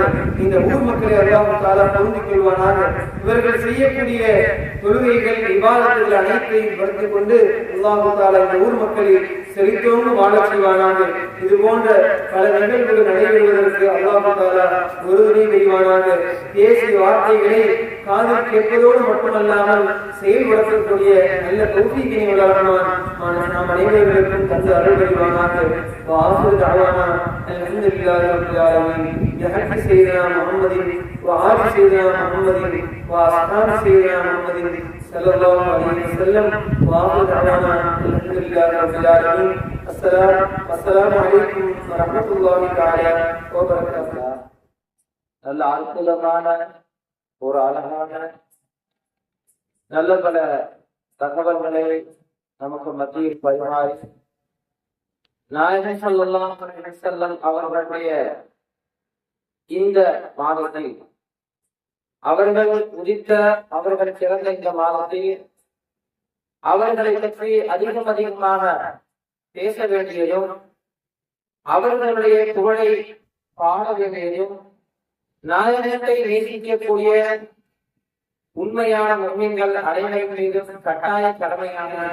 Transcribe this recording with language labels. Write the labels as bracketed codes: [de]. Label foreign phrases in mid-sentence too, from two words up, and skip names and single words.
[ta] இந்த ஊர் மக்களை [ar] الله تعالى [ta] பொருந்திக் கொள்வானாக. இவர்கள் செய்யக்கூடிய தொழுகைகள் இபாதத்துகள் அனைத்தையும் படுத்திக் கொண்டு [ar] الله تعالى [ta] இந்த ஊர் மக்களை செழித்தோங்கு வாழச் செய்வானாக. இது போன்ற பல நிகழ்வுகள் நடைபெறுவதற்கு [ar] الله تعالى [ta] ஒரு துணை புரிவானாக. பேசிய வார்த்தைகளை காதில் கேட்பதோடு மட்டுமல்லாமல் செயல்படுத்தக்கூடிய நல்ல தௌஃபீக்கினை வழங்குவான் நாம் அனைவர்களுக்கும் தந்து அருள் புரிவானாக. [ar] وآخر دعوانا الحمد لله رب العالمين بحق سيدنا محمد وآل سيدنا محمد وأصحاب سيدنا محمد صلى الله عليه وسلم. وآخر دعوانا الحمد لله رب العالمين. السلام عليكم ورحمة الله تعالى وبركاته. [ta] நல்ல அற்புதமான ஒரு அழகான நல்ல பல தகவல்களை நமக்கு மத்தியில் பரிமாறி நாயகம் [ar] صلى الله عليه وسلم [ta] அவர்களுடைய இந்த மாதத்தில் அவர்கள் உதித்த அவர்கள் பிறந்த இந்த மாதத்தில் அவர்களை பற்றி அதிகமாக பேச வேண்டியதும் அவர்களுடைய புகழை பாட வேண்டியதும் நாயகத்தை நேசிக்கக்கூடிய உண்மையான முஸ்லிம்கள் அனைவரின் மீதும் கட்டாய கடமையான